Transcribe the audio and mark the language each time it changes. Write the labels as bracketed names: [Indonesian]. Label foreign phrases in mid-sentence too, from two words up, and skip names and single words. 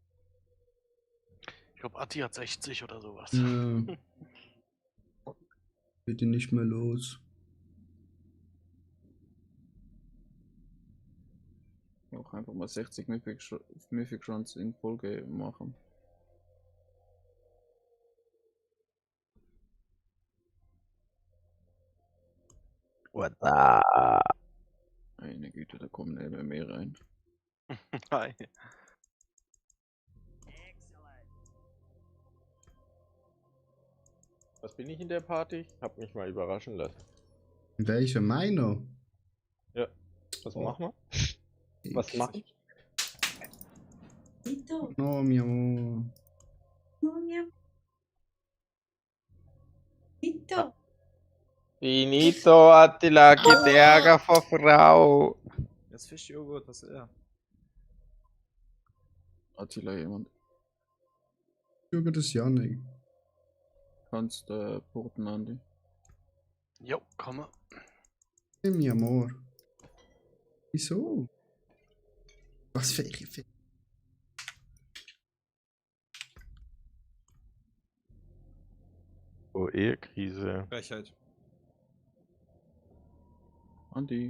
[German] Ich glaube, Atti hat 60 oder sowas. Ja. Wird ihn nicht mehr los. Auch einfach mal 60 Mythic Runs in Folge machen. [English] What the? [German] Meine Güte, da kommen immer mehr rein. Hi. Was bin ich in der Party? Hab mich mal überraschen lassen. In welcher? Meiner? Ja. Was Oh. machen wir? Was mach ich? [Spanish] Oh, mi amor. [German] Finito, Attila, geht Ärger vor Frau. Jetzt Fischjoghurt, was ist er? Attila jemand. Joghurt ist Janik. Kannst porten, Andi. Jo, komme. [Spanish] Hey, mi amor. [German] Wieso? Was für Irre. Oh, Ehekrise. Frechheit. Andi.